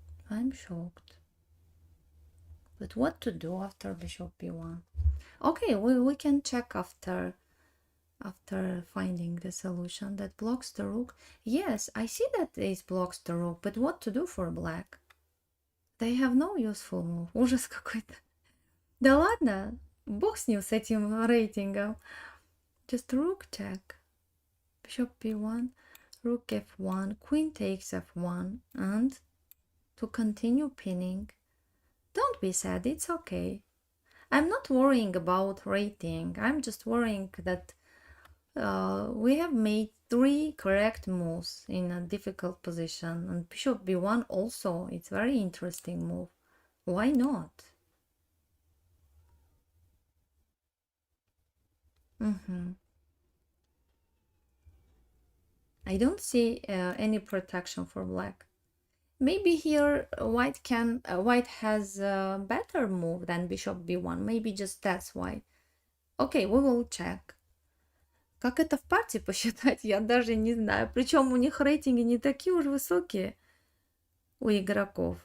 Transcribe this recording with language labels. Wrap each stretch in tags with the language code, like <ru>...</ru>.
<en>I'm shocked. But what to do after bishop b1? Okay, we can check after finding the solution that blocks the rook. Yes, I see that this blocks the rook, but what to do for black? They have no useful move.</en> <ru>Ужас какой-то. Да ладно, бог с ним, с этим рейтингом.</ru> <en>Just rook check. Bishop b1, rook f1, queen takes f1, and to continue pinning. Don't be sad, it's okay. I'm not worrying about rating. I'm just worrying that we have made 3 correct moves in a difficult position, and bishop b1 also, it's very interesting move. Why not? I don't see any protection for black. Maybe here white has a better move than bishop b1. Maybe just that's why. Okay, we will check.</en> <ru>Как это в партии посчитать, я даже не знаю. Причем у них рейтинги не такие уж высокие у игроков.</ru>